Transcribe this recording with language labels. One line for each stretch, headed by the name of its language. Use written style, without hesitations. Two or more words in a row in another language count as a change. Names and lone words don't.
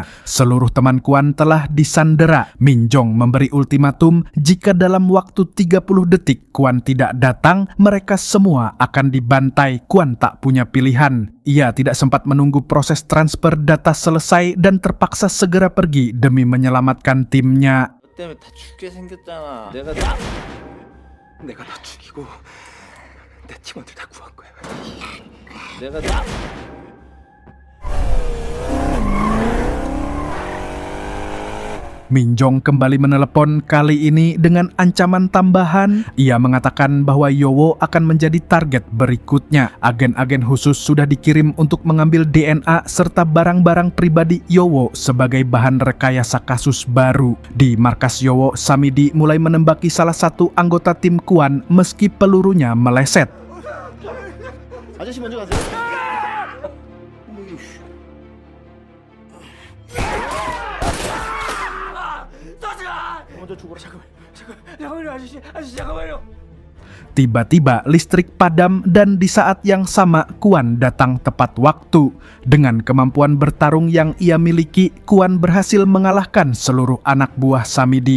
Indonesian: Seluruh teman Kuan telah disandera. Minjong memberi ultimatum jika dalam waktu 30 detik Kuan tidak datang, mereka semua akan dibantai. Kuan tak punya pilihan. Ia tidak sempat menunggu proses transfer data selesai dan terpaksa segera pergi demi menyelamatkan timnya.
Korean: 내가 다 죽이고 내 팀원들 다 구한 거야.
Indonesian: Minjong kembali menelepon, kali ini dengan ancaman tambahan. Ia mengatakan bahwa Yowo akan menjadi target berikutnya. Agen-agen khusus sudah dikirim untuk mengambil DNA serta barang-barang pribadi Yowo sebagai bahan rekayasa kasus baru. Di markas Yowo, Samidi mulai menembaki salah satu anggota tim Kuan meski pelurunya meleset.
Korean: 아저씨 먼저 가세요. 먼저 죽어라. 잠깐만요. 아저씨 잠깐만요.
Indonesian: Tiba-tiba listrik padam dan di saat yang sama Kuan datang tepat waktu. Dengan kemampuan bertarung yang ia miliki, Kuan berhasil mengalahkan seluruh anak buah Samidi.